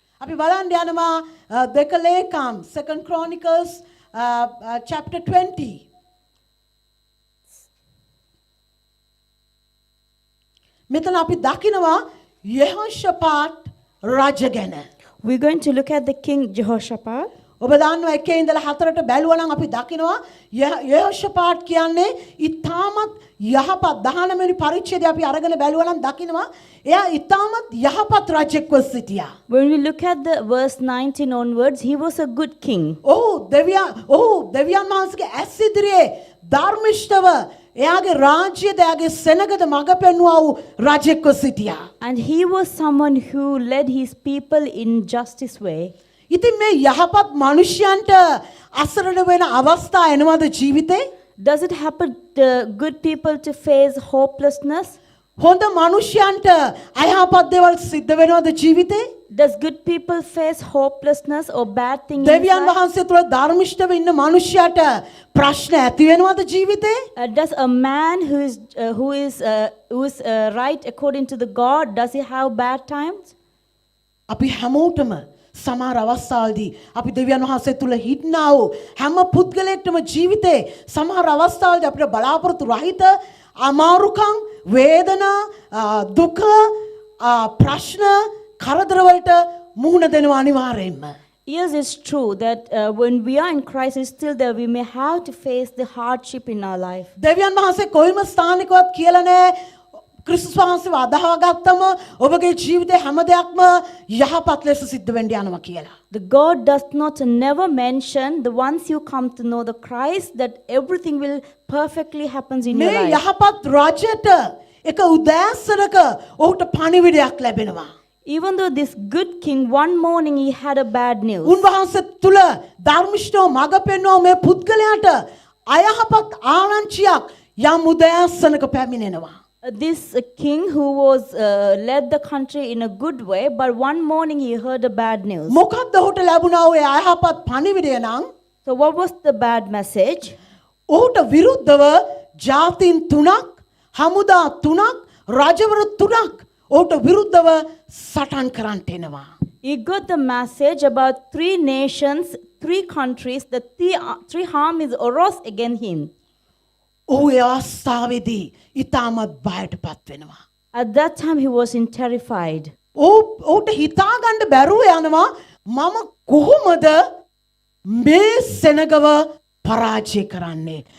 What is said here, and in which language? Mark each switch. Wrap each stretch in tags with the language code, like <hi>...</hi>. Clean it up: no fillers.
<si>අපි බලන්න යනවා දෙක ලේකම්</si> <en>2 Chronicles chapter 20.</en> <si>මෙතන අපි දකිනවා යෙහෝෂාපාත් රජ ගැන.</si> <en>We're going to look at the King Jehoshaphat.</en> <si>ඔබ දන්නවා 1 ඉඳලා 4ට බැලුවා නම් අපි දකිනවා යෙහෝෂාපාත් කියන්නේ ඊටමත් යහපත් 19 වෙනි පරිච්ඡේදය අපි අරගෙන බැලුවා නම් දකිනවා එයා ඊටමත් යහපත් රජෙක්ව සිටියා.</si> <en>When we look at the verse 19 onwards, he was a good king.</en> <si>ඔහු දෙවියන් වහන්සේගේ ඇස් ඉදිරියේ ධර්මිෂ්ඨව එයාගේ රාජ්‍යද එයාගේ සෙනගද මඟ පෙන්වුවා වූ රජෙක්ව සිටියා.</si> <en>And he was someone who led his people in justice way.</en> <si>ඉතින් මේ යහපත් මිනිසයන්ට අසරණ වෙන අවස්ථා එනවද ජීවිතේ?</si> <en>Does it happen to good people to face hopelessness?</en> <si>හොඳ මිනිසයන්ට අයහපත් දේවල් සිද්ධ වෙනවද ජීවිතේ?</si> <en>Does good people face hopelessness or bad things in</en> <si>දෙවියන්</si> <en>life?</en> <si>වහන්සේ තුළ ධර්මිෂ්ඨව ඉන්න මිනිසයාට ප්‍රශ්න ඇති වෙනවද ජීවිතේ?</si> <en>Does a man who is right according to the God, does he have bad times?</en> <si>අපි හැමෝටම සමහර අවස්ථාවලදී අපි දෙවියන් වහන්සේ තුළ හිටනා වූ හැම පුද්ගලයෙක්ටම ජීවිතේ සමහර අවස්ථාවලදී අපිට බලාපොරොත්තු රහිත අමාරුකම් වේදනා දුක ප්‍රශ්න කරදරවලට මුහුණ දෙනවා අනිවාර්යයෙන්ම.</si> <en>Yes, it's true that when we are in crisis, still there we may have to face the hardship in our life.</en> <si>දෙවියන් වහන්සේ කොයිම ස්ථානිකවත් කියලා නැහැ ක්‍රිස්තුස් වහන්සේව අදහාගත්තම ඔබගේ ජීවිතේ හැම දෙයක්ම යහපත් ලෙස සිද්ධ වෙන්න යනවා කියලා.</si> <en>The God does not never mention the once you come to know the Christ that everything will perfectly happens in your</en> <si>මේ</si> <en>life.</en> <si>යහපත් රජයට එක උදෑසනක ඔහුට පණිවිඩයක් ලැබෙනවා.</si> <en>Even though this good king one morning he had a bad news.</en> <si>උන්වහන්සේ තුල ධර්මිෂ්ඨව මඟ පෙන්වන මේ පුද්ගලයාට අයහපත් ආරංචියක් යම් උදෑසනක පැමිණෙනවා.</si> <en>This king who was led the country in a good way, but one morning he heard a bad news.</en> <si>මොකක්ද ඔහුට ලැබුණා ඔය අයහපත් පණිවිඩය නම්?</si> <en>So what was the bad message?</en> <si>ඔහුට විරුද්ධව ජාතීන් තුනක්, හමුදා තුනක්, රජවරු තුනක් ඔහුට විරුද්ධව සටන් කරන්නට එනවා.</si> <en>He got the message about 3 nations, 3 countries, the three armies arose against him.</en> <si>ඔහු ඒ අවස්ථාවේදී ඊටමත් බයටපත් වෙනවා.</si> <en>At that time he was terrified.</en> <si>ඔහුට හිතා ගන්න බැරුව යනවා මම කොහොමද මේ සෙනගව පරාජය කරන්නේ.</si>